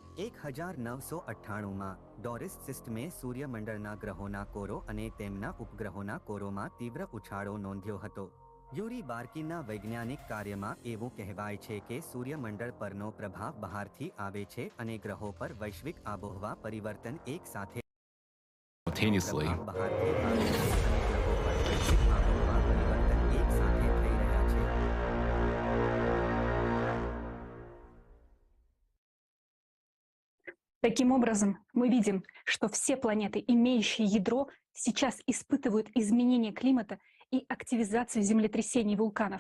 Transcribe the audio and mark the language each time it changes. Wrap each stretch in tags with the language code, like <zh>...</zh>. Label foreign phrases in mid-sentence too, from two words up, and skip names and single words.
<gu>1998માં, ડોરિસ સિસ્ટમે સૂર્યમંડળના ગ્રહોના કોરો અને તેમના ઉપગ્રહોના કોરોમાં તીવ્ર ઉછાળો નોંધ્યો હતો. યુરી બાર્કિનના વૈજ્ઞાનિક કાર્યમાં એવું કહેવાય છે કે સૂર્યમંડળ પરનો પ્રભાવ બહારથી આવે છે અને ગ્રહો પર વૈશ્વિક આબોહવા પરિવર્તન એક સાથે simultaneously.</gu> <ru>Таким образом, мы видим, что все планеты, имеющие ядро, сейчас испытывают изменение климата и активизацию землетрясений и вулканов.</ru>